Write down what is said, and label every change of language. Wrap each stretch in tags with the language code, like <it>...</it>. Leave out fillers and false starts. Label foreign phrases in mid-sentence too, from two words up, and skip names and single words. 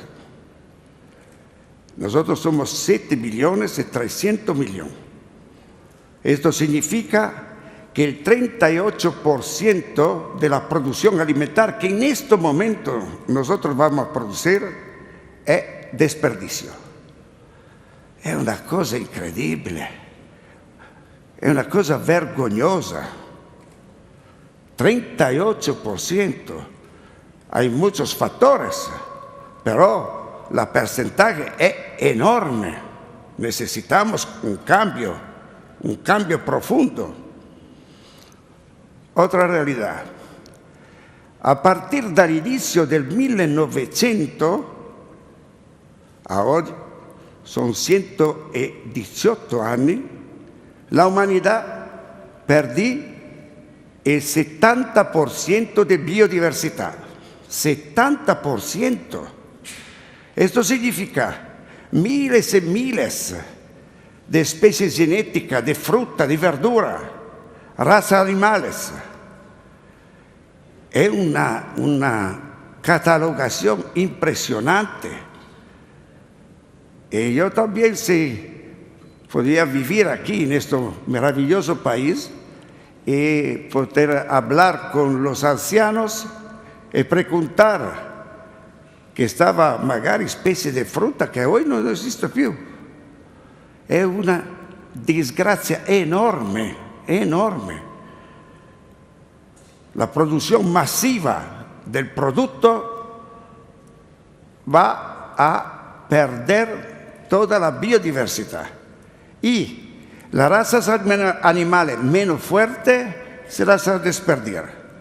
<es>Nosotros somos 7 billones y 300 millones. Esto significa que el 38% de la producción alimentar que en este momento nosotros vamos a producir es desperdicio.</es> <it>È una cosa incredibile, è una cosa vergognosa.</it> <es>38%. Hay muchos factores, pero la porcentaje es enorme. Necesitamos un cambio profundo. Otra realidad. A partir</es> <it>dall'inizio del 1900 a oggi, son 118 anni,</it> <es>la humanidad perdió el 70% de biodiversidad. 70%. Esto significa miles y miles de especies genéticas, de fruta, de verdura, razas animales. Es una catalogación impresionante. Y yo también, si podía vivir aquí en este maravilloso país y poder hablar con los ancianos y preguntar que estaba</es> <it>magari specie di frutta che oggi non esiste più. È una disgrazia enorme, enorme.</it> <es>La producción masiva del producto va a perder toda la biodiversidad. Y las razas animales menos fuertes se las va a desperdicar.</es>